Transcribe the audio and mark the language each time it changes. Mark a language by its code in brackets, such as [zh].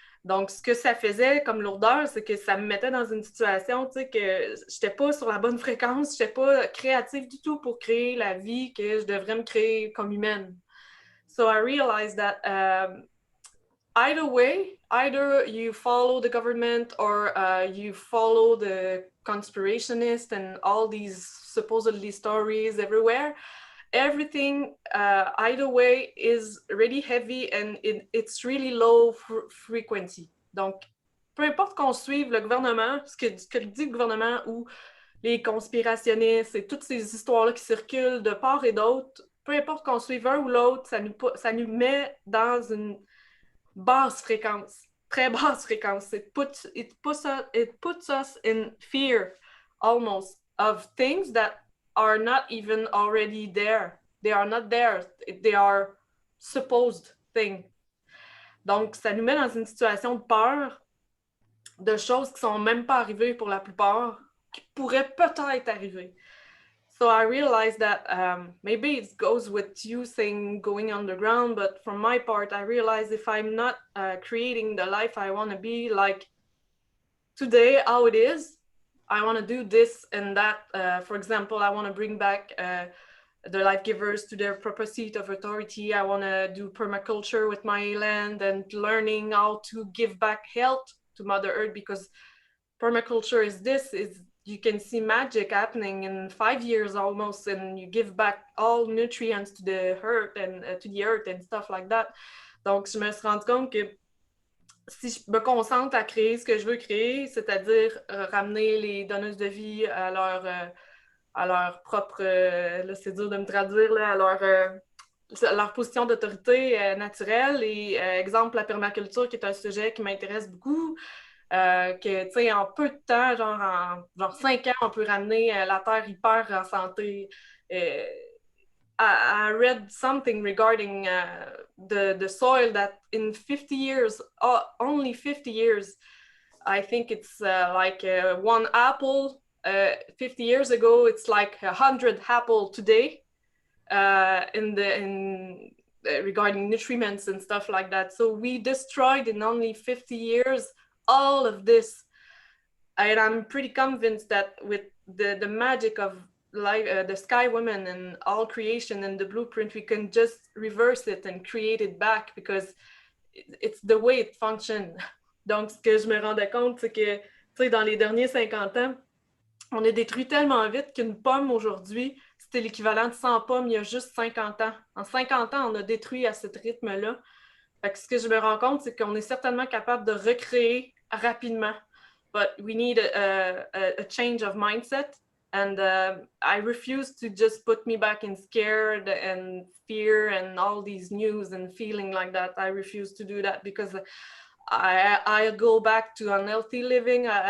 [fr] Donc, ce que ça faisait comme lourdeur, c'est que ça me mettait dans une situation, tu sais, que j'étais pas sur la bonne fréquence, j'étais pas créative du tout pour créer la vie que je devrais me créer comme humaine. [en] So I realized that either way, either you follow the government or you follow the conspirationists and all these supposedly stories everywhere. Everything, either way, is really heavy and it's really low frequency. Donc, [fr] peu importe qu'on suive le gouvernement, ce que dit le gouvernement ou les conspirationnistes et toutes ces histoires-là qui circulent de part et d'autre, peu importe qu'on suive un ou l'autre, ça nous met dans une basse fréquence, très basse fréquence. [en] It puts us in fear almost of things that are not even already there. They are not there. They are supposed things. [fr] Donc, ça nous met dans une situation de peur de choses qui sont même pas arrivées pour la plupart, qui pourraient peut-être arriver. [en] So I realized that maybe it goes with you saying going underground, but from my part, I realized if I'm not creating the life I want to be, like today, how it is, I want to do this and that. For example, I want to bring back the life givers to their proper seat of authority. I want to do permaculture with my land and learning how to give back health to Mother Earth, because permaculture is you can see magic happening in 5 years almost, and you give back all nutrients to the earth and stuff like that. [fr] Donc, je me suis rendu compte que si je me concentre à créer ce que je veux créer, c'est-à-dire ramener les donneuses de vie à leur propre, là c'est dur de me traduire, là, à leur position d'autorité naturelle, et exemple la permaculture qui est un sujet qui m'intéresse beaucoup, que tu sais en peu de temps, genre 5 ans, on peut ramener la terre hyper en santé. [en] I read something regarding the soil that in 50 years, only 50 years, I think it's like one apple 50 years ago, it's like 100 apple today regarding nutriments and stuff like that. So we destroyed in only 50 years all of this. And I'm pretty convinced that with the magic of the Sky Women and all creation and the blueprint, we can just reverse it and create it back, because it's the way it functions. [fr] Donc, ce que je me rendais compte, c'est que, tu sais, dans les derniers 50 ans, on a détruit tellement vite qu'une pomme aujourd'hui, c'était l'équivalent de 100 pommes il y a juste 50 ans. En 50 ans, on a détruit à ce rythme-là. Fait que ce que je me rends compte, c'est qu'on est certainement capable de recréer rapidement. [en] But we need a change of mindset. And I refuse to just put me back in scared and fear and all these news and feeling like that. I refuse to do that, because I go back to unhealthy living.